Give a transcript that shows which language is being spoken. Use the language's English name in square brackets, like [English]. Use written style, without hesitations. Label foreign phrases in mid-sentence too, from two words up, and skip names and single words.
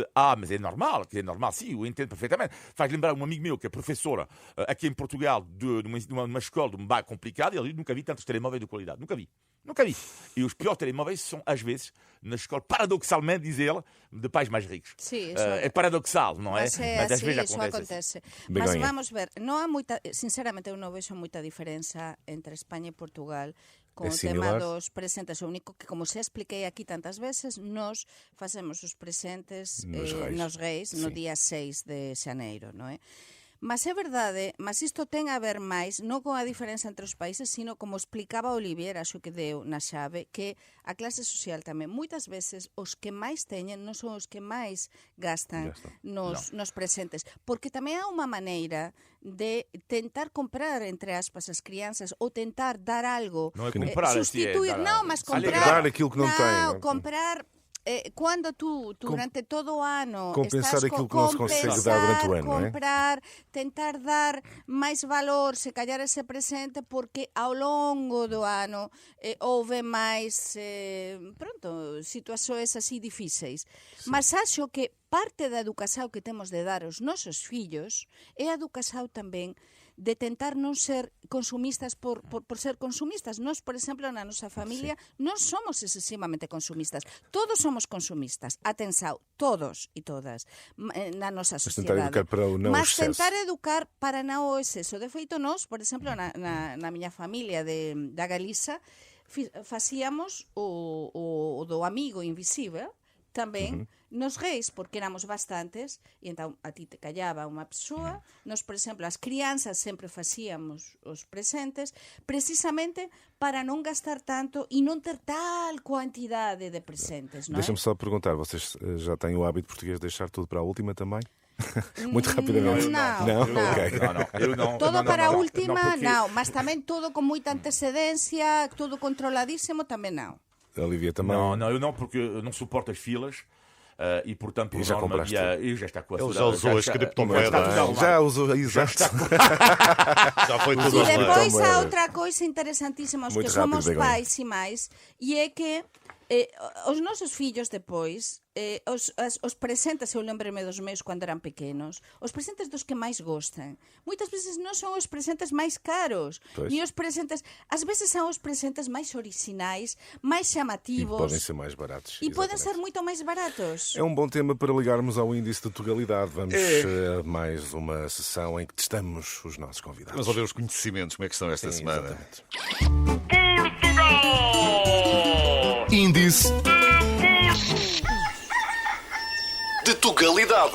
[Portuguese] Mas é normal, sim, eu entendo perfeitamente. Faz lembrar um amigo meu que é professora aqui em Portugal de uma escola de um bairro complicado, e ele nunca vi tantos telemóveis de qualidade. Nunca vi. E os piores telemóveis são, às vezes, na escola, paradoxalmente, diz ele, de pais mais ricos. Sim, é paradoxal, não é? Mas às vezes acontece. Mas vamos ver, não há muita, sinceramente, eu não vejo muita diferença entre Espanha e Portugal con o tema dos presentes. [Galician] O único que, como se expliquei aquí tantas veces, nós facemos os presentes nos Reis no día 6 de xaneiro, non é? Mas é verdade, mas isto ten a ver máis non con a diferenza entre os países, sino como explicaba Olivier, acho que deu na xave, que a clase social tamén. Moitas veces os que máis teñen non son os que máis gastan nos presentes, porque tamén há unha maneira de tentar comprar, entre aspas, as crianças ou tentar dar algo, Non é comprar, sustituir, dar- non, mas [Portuguese] Dar aquilo que não tem, não? [Galician] comprar. [Portuguese] Quando tu durante todo o ano compensar estás aquilo que não se consegue dar durante o ano, não é? [Galician] comprar, tentar dar máis valor, se calhar ese presente, porque ao longo do ano houve máis situacións así difíceis. Mas acho que parte da educación que temos de dar aos nosos fillos é a educación tamén de tentar non ser consumistas por ser consumistas. Nós, por exemplo, na nosa familia, non somos excesivamente consumistas. Todos somos consumistas. Atenção, todos e todas, na nosa [Portuguese] Mas tentar [Galician] sociedade. [Portuguese] educar para o não Mas excesso. [Galician] tentar educar para non o exceso. De feito, nós, por exemplo, na miña familia da Galiza, facíamos o do amigo invisível, tamén nos reis, porque éramos bastantes, e entón a ti te callaba unha persoa. Nos, por exemplo, as crianzas sempre facíamos os presentes precisamente para non gastar tanto e non ter tal quantidade de presentes, non é? [Portuguese] Deixa-me só perguntar, vocês já têm o hábito português de deixar tudo para a última também? Muito rapidamente. Não. Ok. Eu não. Todo não, para a não, última, não, porque- [Galician] não, mas tamén todo con moita antecedencia, todo controladísimo, tamén não. [Portuguese] Olivia também. Não, eu não, porque eu não suporto as filas. E portanto, por E já norma, compraste eu já está com a Ele sua- já usou as já criptomoedas. está tudo arrumado. Já usou, exato. Já foi tudo E online. depois Então, há outra coisa interesantíssima, os Muito que somos rápido, Begonha. [Galician] pais e mais, e é que os nosos fillos depois, os presentes, eu lembrei-me dos meus quando eran pequenos, os presentes dos que máis gostan. Moitas veces non son os presentes máis caros, [Portuguese] Pois. [Galician] ni os presentes, ás veces são os presentes máis originais, máis [Portuguese] E [Galician] chamativos, [Portuguese] podem ser mais baratos. e podem ser exatamente. [Galician] moito máis baratos. [Portuguese] É um bom tema para ligarmos ao índice de tugalidade. Vamos a mais uma sessão em que testamos os nossos convidados. Vamos ouvir os conhecimentos, como é que estão esta Sim, semana. exatamente. Índice de Tugalidade.